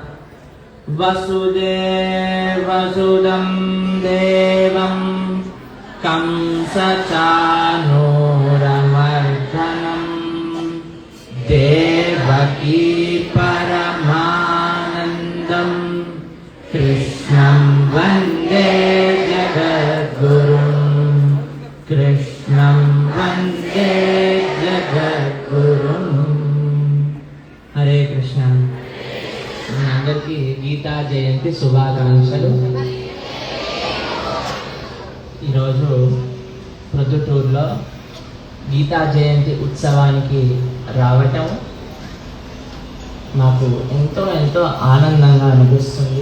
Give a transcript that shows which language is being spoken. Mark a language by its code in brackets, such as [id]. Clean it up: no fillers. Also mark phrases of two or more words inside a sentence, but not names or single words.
[sa] वसुदेवसुतं देवं कंसचाणूरमर्दनं देवकी परमानन्दं कृष्णं वन्दे जगद्गुरुं। कृष्णं वन्दे जगद्गुरुं। हरे कृष्ण। [te] అందరికీ గీతా జయంతి శుభాకాంక్షలు. ఈరోజు ప్రొద్దుటూరులో గీతా జయంతి ఉత్సవానికి రావటం నాకు ఎంతో ఎంతో ఆనందంగా అనిపిస్తుంది.